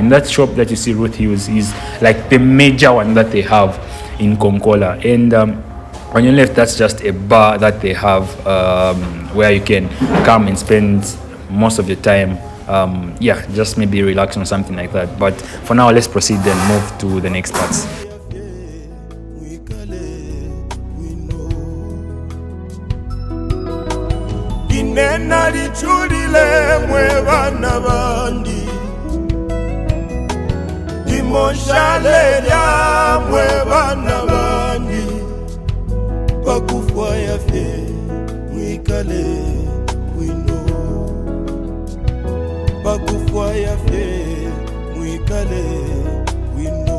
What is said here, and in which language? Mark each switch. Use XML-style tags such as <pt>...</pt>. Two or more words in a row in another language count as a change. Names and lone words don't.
<en>And that shop that you see, Ruth Hills, is like the major one that they have in Konkola. And on your left, that's just a bar that they have where you can come and spend most of your time. Just maybe relaxing or something like that. But for now, let's proceed and move to the next parts.</en> <bem>Inena lichulile mwe bana bandi, imoshale lya mwe bana bandi, pakufwa yafe mwikale wino, pakufwa yafe mwikale wino.</bem>